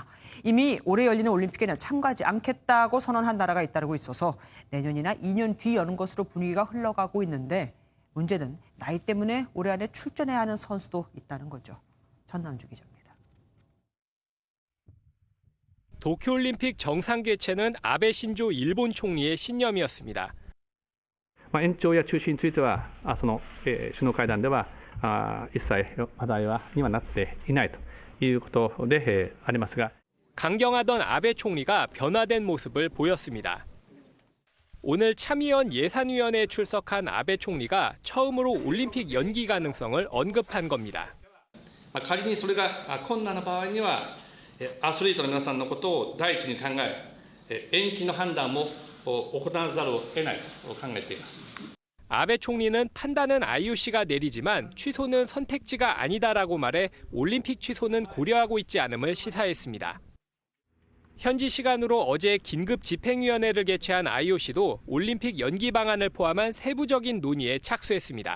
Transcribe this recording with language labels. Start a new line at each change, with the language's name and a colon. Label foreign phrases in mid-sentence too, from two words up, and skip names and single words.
Korean: 이미 올해 열리는 올림픽에는 참가하지 않겠다고 선언한 나라가 잇따르고 있어서 내년이나 2년 뒤 여는 것으로 분위기가 흘러가고 있는데 문제는 나이 때문에 올해 안에 출전해야 하는 선수도 있다는 거죠. 전남주 기자입니다. 도쿄올림픽 정상 개최는 아베 신조 일본 총리의 신념이었습니다.
Japanese: 延長や中止については、首脳会談では一切話題にはなっていないということでありますが、
Korean: 강경하던 아베 총리가 변화된 모습을 보였습니다. 오늘 참의원 예산위원회에 출석한 아베 총리가 처음으로 올림픽 연기 가능성을 언급한 겁니다.
Japanese: 仮にそれが困難な場合には、アスリートの皆さんのことを第一に考え、延期の判断も行わざるを得ないと考えています。
Korean: 아베 총리는 판단은 IOC가 내리지만 취소는 선택지가 아니다라고 말해 올림픽 취소는 고려하고 있지 않음을 시사했습니다. 현지 시간으로 어제 긴급 집행위원회를 개최한 IOC도 올림픽 연기 방안을 포함한 세부적인 논의에 착수했습니다.